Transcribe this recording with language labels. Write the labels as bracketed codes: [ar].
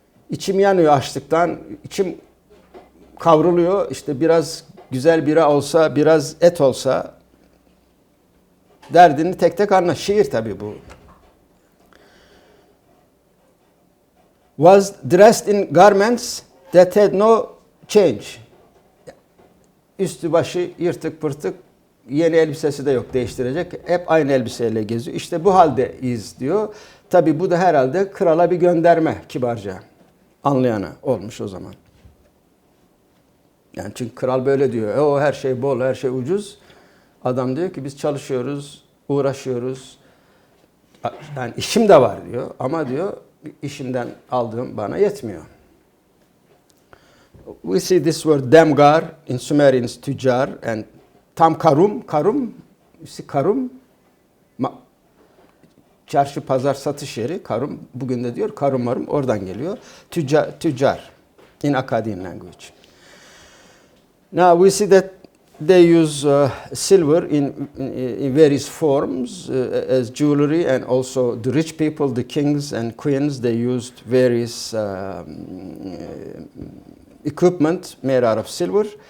[tr] İçim yanıyor açlıktan, içim kavruluyor. İşte biraz güzel bira olsa, biraz et olsa, derdini tek tek anla. Şiir tabii bu. [en] Was dressed in garments that had no change. [tr] Üstü başı yırtık pırtık, yeni elbisesi de yok değiştirecek. Hep aynı elbiseyle geziyor. İşte bu haldeyiz diyor. Tabii bu da herhalde krala bir gönderme kibarca. Anlayana olmuş o zaman. Yani çünkü kral böyle diyor. O her şey bol, her şey ucuz. Adam diyor ki biz çalışıyoruz, uğraşıyoruz. Yani işim de var diyor. Ama diyor işimden aldığım bana yetmiyor. [en] We see this word demgar in Sumerian tüccar and tam karum. [tr] Karum, karum çarşı pazar satış yeri. Karum bugün de diyor karum marum oradan geliyor. [en] Tüccar in Akkadian language. Now we see that they use silver in various forms as jewelry, and also the rich people, the kings and queens, they used various equipment made out of silver.